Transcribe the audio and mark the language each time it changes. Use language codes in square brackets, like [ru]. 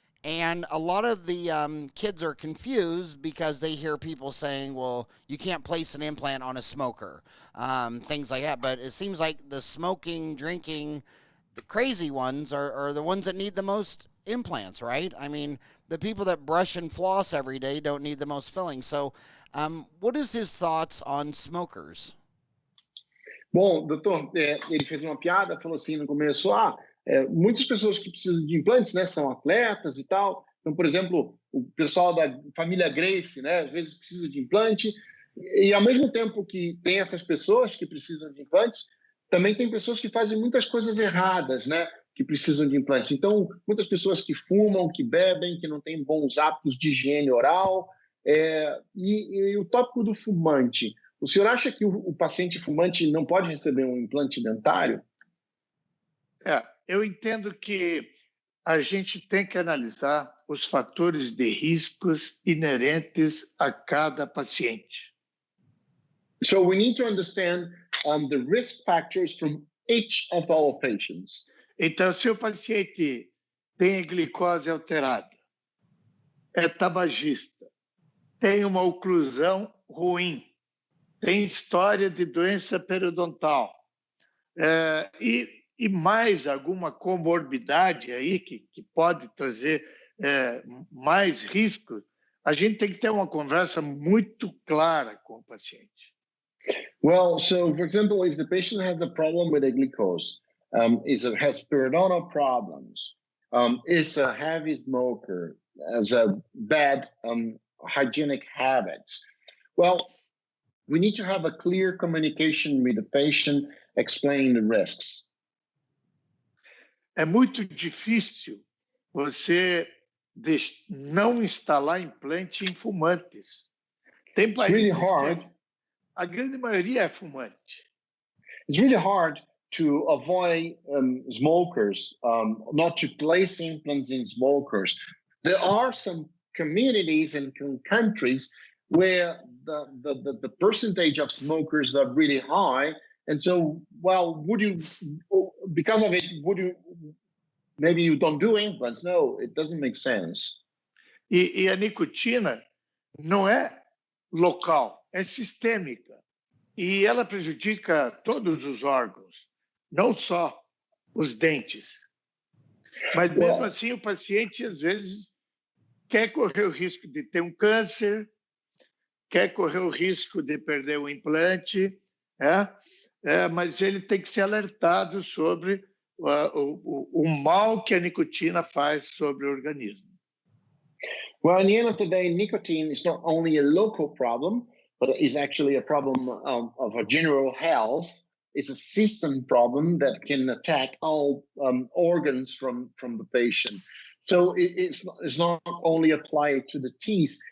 [en] And a lot of the kids are confused because they hear people saying, well, you can't place an implant on a smoker, things like that. But it seems like the smoking, drinking, the crazy ones are the ones that need the most implants, right? I mean, the people that brush and floss every day don't need the most filling. So what is his thoughts on smokers? [pt] Bom, doutor, ele fez uma piada, falou assim no começo, muitas pessoas que precisam de implantes, né, são atletas e tal. Então, por exemplo, o pessoal da família Gracie, né, às vezes precisa de implante. E ao mesmo tempo que tem essas pessoas que precisam de implantes, também tem pessoas que fazem muitas coisas erradas, né, que precisam de implantes. Então, muitas pessoas que fumam, que bebem, que não têm bons hábitos de higiene oral. E o tópico do fumante. O senhor acha que o paciente fumante não pode receber um implante dentário? Eu entendo que a gente tem que analisar os fatores de riscos inerentes a cada paciente. [en] So we need to understand the risk factors from each of our patients. [pt] Então, se o paciente tem glicose alterada, é tabagista, tem uma oclusão ruim, tem história de doença periodontal e mais alguma comorbidade aí que pode trazer mais risco, a gente tem que ter uma conversa muito clara com o paciente. [en] Well, so for example, if the patient has a problem with a glucose, has periodontal problems, is a heavy smoker, has a bad hygienic habits, well, we need to have a clear communication with the patient, explaining the risks. [pt] É muito difícil você não instalar implante em fumantes. Tem [en] It's really [pt] países [en] hard. [pt] que a grande maioria é fumante. [en] It's really hard to avoid smokers, not to place implants in smokers. There are some communities and countries where the percentage of smokers are really high. And so, well, because of it, maybe you don't do implants? No, it doesn't make sense. [pt] E a nicotina não é local, é sistêmica. E ela prejudica todos os órgãos, não só os dentes. Mas mesmo assim, o paciente, às vezes, quer correr o risco de ter um câncer, quer correr o risco de perder o implante, mas ele tem que ser alertado sobre o mal que a nicotina faz sobre o organismo. [en] Well, in the end of the day, nicotine is not only a local problem, but is actually a problem of a general health. It's a system problem that can attack all organs from the patient. So it's not only applied to the teeth.